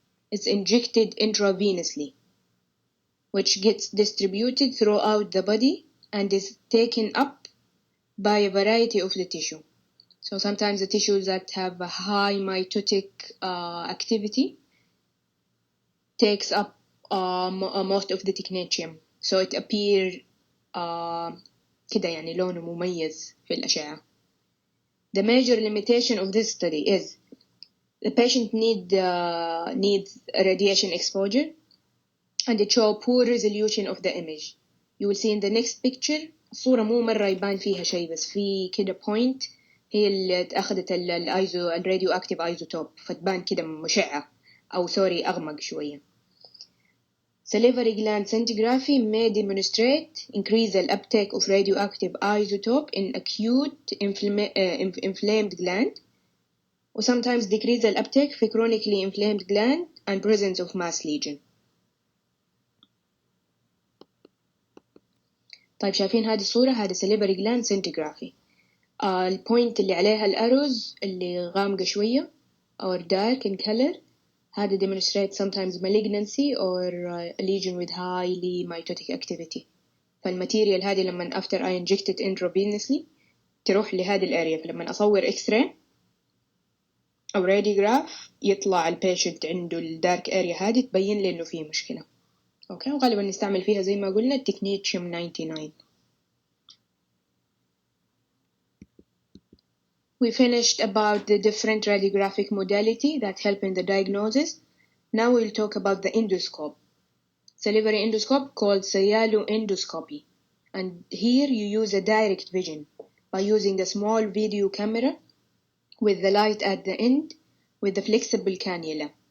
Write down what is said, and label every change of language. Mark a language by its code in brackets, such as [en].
[en] It's injected intravenously, which gets distributed throughout the body and is taken up by a variety of the tissue. So sometimes the tissues that have a high mitotic activity takes up most of the technetium. So it appear [ar] كده يعني لونه مميز في الأشعة. [en] The major limitation of this study is the patient needs radiation exposure and it shows poor resolution of the image. You will see in the next picture [ar] الصورة مو مرة يبان فيها شيء بس في كده point هي اللي أخذت الراديو أكتيف ايزوتوب فتبان كده مشعة أو سوري أغمق شوية. [en] Salivary gland scintigraphy may demonstrate increase the uptake of radioactive isotope in acute inflamed gland, or sometimes decrease the uptake في chronically inflamed gland and presence of mass lesion. [ar] طيب شايفين هذه الصورة؟ هذا salivary gland scintigraphy. البوينت اللي عليها الأروز اللي غامقة شوية [en] or dark in color هذا demonstrate sometimes malignancy or a lesion with highly mitotic activity. [ar] فالماتيريال هذه لما [en] after I inject it intravenously [ar] تروح لهذه الاريا. فلما أصور X-ray أو راديوغراف يطلع البيشنت عنده الدارك اريا هذه تبين لي إنه فيه مشكلة. أوكي وغالبا نستعمل فيها زي ما قلنا التكنيتشيوم 99. [en] We finished about the different radiographic modality that help in the diagnosis. Now we'll talk about the endoscope. Salivary endoscope called cyaloendoscopy. And here you use a direct vision by using a small video camera with the light at the end with the flexible cannula.